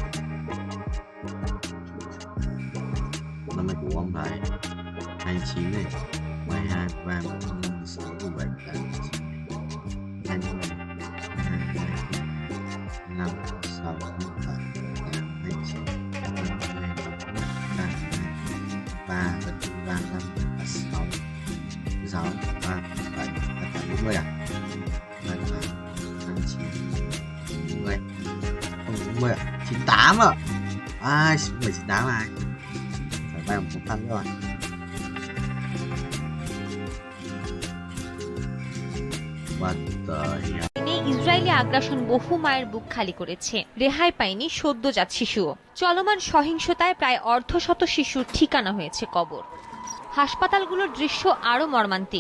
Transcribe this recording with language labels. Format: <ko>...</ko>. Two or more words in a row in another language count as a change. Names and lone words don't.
<vi>Năm nay của ông phải 29 này 22 3 4 5 6 7 8 9 20 5 6 7 8 29 3 5 6 6 3 7 40 à? 90 không 40 à? 98 à? Ai 98 ai? Phải vay một phần rồi.</vi> <bn>ইসরায়েলি আগ্রাসন বহু মায়ের বুক খালি করেছে। রেহাই পায়নি সদ্যজাত শিশুও। চলমান সহিংসতায় প্রায় অর্ধশত শিশুর ঠিকানা হয়েছে কবর। হাসপাতালগুলোর দৃশ্য আরো মর্মান্তিক।</bn>